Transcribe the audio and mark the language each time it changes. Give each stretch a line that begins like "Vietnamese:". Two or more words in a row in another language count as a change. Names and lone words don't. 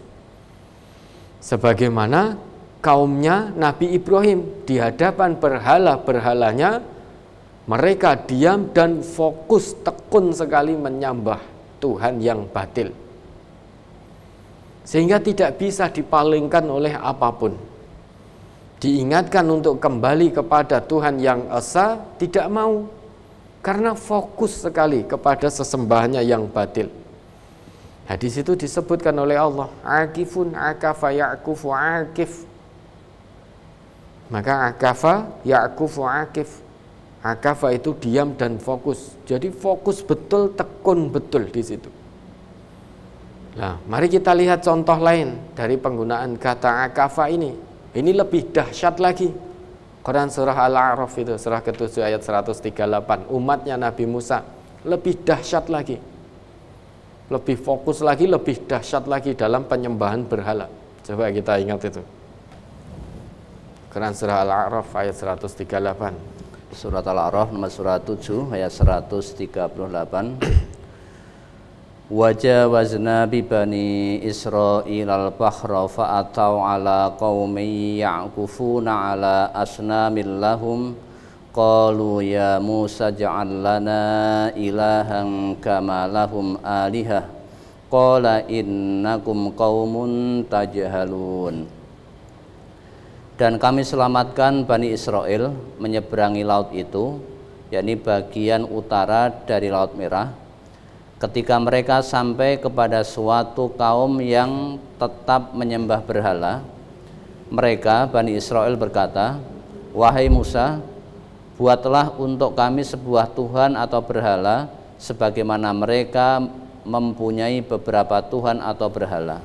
Indonesian: Sebagaimana kaumnya Nabi Ibrahim di hadapan berhala-berhalanya, mereka diam dan fokus, tekun sekali menyembah Tuhan yang batil, sehingga tidak bisa dipalingkan oleh apapun. Diingatkan untuk kembali kepada Tuhan yang esa, tidak mau, karena fokus sekali kepada sesembahannya yang batil. Nah, di situ disebutkan oleh Allah,
Arabic: عاكفون، عكف، يعكف، عاكف. Maka عكف، يعكف، عاكف.
Indonesian: Akafa itu diam dan fokus. Jadi fokus betul, tekun betul di situ. Nah, mari kita lihat contoh lain dari penggunaan kata akafa ini. Ini lebih dahsyat lagi. Quran surah Al-A'raf itu, surah ke-7 ayat 138. Umatnya Nabi Musa lebih dahsyat lagi. Lebih fokus lagi, lebih dahsyat lagi dalam penyembahan berhala. Coba kita ingat itu. Quran surah Al-A'raf ayat 138. Surat Al-A'raf nomor surat 7 ayat 138.
Arabic: وجاوزنا ببني إسرائيل البحر فأتوا على قوم يعكفون على أصنام لهم قالوا يا موسى اجعل لنا إلها كما لهم آلهة قال إنكم قوم تجهلون.
Indonesian: Dan kami selamatkan Bani Israel menyeberangi laut itu, yakni bagian utara dari Laut Merah, ketika mereka sampai kepada suatu kaum yang tetap menyembah berhala. Mereka, Bani Israel, berkata, wahai Musa, buatlah untuk kami sebuah Tuhan atau berhala, sebagaimana mereka mempunyai beberapa Tuhan atau berhala.